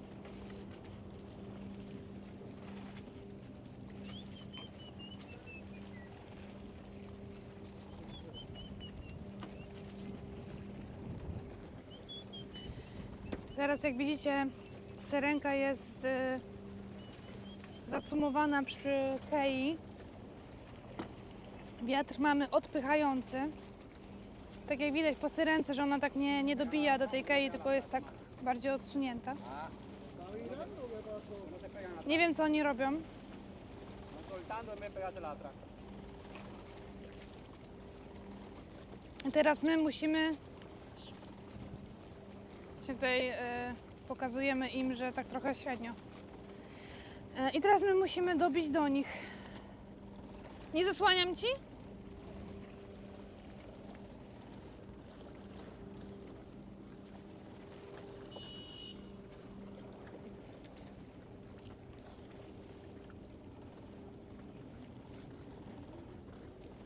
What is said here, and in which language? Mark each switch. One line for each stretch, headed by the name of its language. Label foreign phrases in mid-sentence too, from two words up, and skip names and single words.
Polish: Teraz jak widzicie, syrenka jest zacumowana przy kei. Wiatr mamy odpychający. Tak jak widać po syrence, że ona tak nie dobija do tej kei, tylko jest tak bardziej odsunięta. Nie wiem co oni robią.
Spanish: Soltando en vez de pegarse la atrás.
Polish: I teraz my musimy... Właśnie tutaj pokazujemy im, że tak trochę średnio. I teraz my musimy dobić do nich. Nie zasłaniam ci? Słuchajcie,